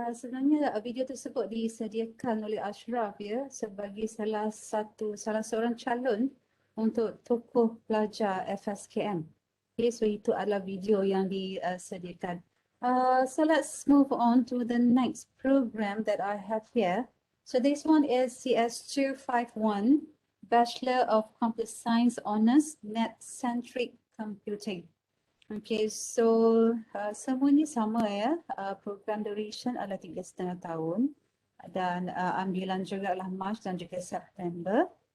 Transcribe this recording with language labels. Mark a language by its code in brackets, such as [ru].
[ms] Sebenarnya video tersebut disediakan oleh Ashraf ya sebagai salah seorang calon untuk tokoh pelajar FSKM. Okay, so itu adalah video yang disediakan. [en] So let's move on to the next program that I have here. So this one is CS251, Bachelor of Computer Science Honours, Net-Centric Computing. [ms] Okay, so semuanya sama ya. Program duration adalah 3,5 tahun dan ambilan juga adalah Mac dan juga September.